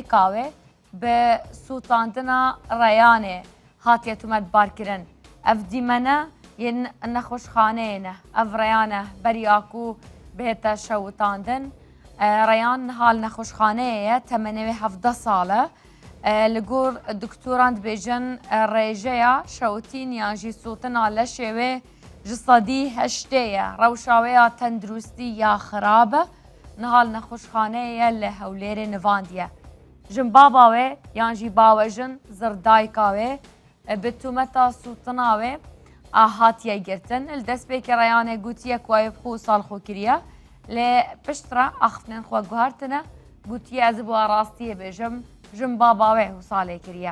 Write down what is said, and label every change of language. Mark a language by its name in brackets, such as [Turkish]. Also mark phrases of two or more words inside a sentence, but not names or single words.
[Kurdish] کاوێ بە سووتاندنە ڕێیانێ هاتیە تومەتبارکردن ئەف دیمەنە یەن نەخۆشخانەیەنە ئەف ڕێیانە بەریاکو بێتە شەوتاندن ڕێیان هاال نەخۆشخانەیە تەمەنەوێ 17 ساڵە li gor doktoran dibêjin rêjeya şewtîn yan jî sotina leşê wê ji sedî heştê ye rewşa wê ya tenduristî ya xirab e nihal nexweşxaneyê ye li Hewlêrê nivandiye jin baba wê yan jî bawejin zirdayka wê bi tûmeta sotina wê a hatiye girtin li destpêkê reyanê gotiye ku ev xwe salxwe kiriye lê piştre axiftinên xwe guhartine gotiye ez ê bi rastiyê bêjim jin baba wê salê kiriye